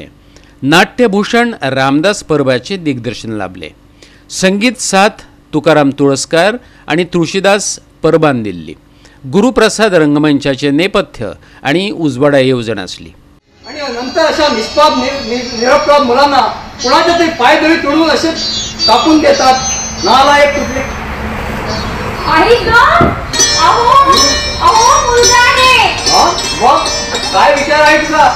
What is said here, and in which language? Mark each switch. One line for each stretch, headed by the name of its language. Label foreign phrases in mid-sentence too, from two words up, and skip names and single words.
Konkani: नाट्यभूषण रामदास परबाचें दिग्दर्शन लाभलें। संगीत साथ तुकाराम तुळसकार आणि तुळशीदास परबान दिल्ली। गुरुप्रसाद रंगमंचाचे नेपथ्य आणि उजवाडा येवजण आसली।
Marathi: आणि नंतर अशा निरपराध मुलांना कुणाच्या तरी पायदळी तोडून असे कापून देतात। नालायक कुठले आई ग अहो अहो मुलगा आहे। मग काय विचार आहे तुझा?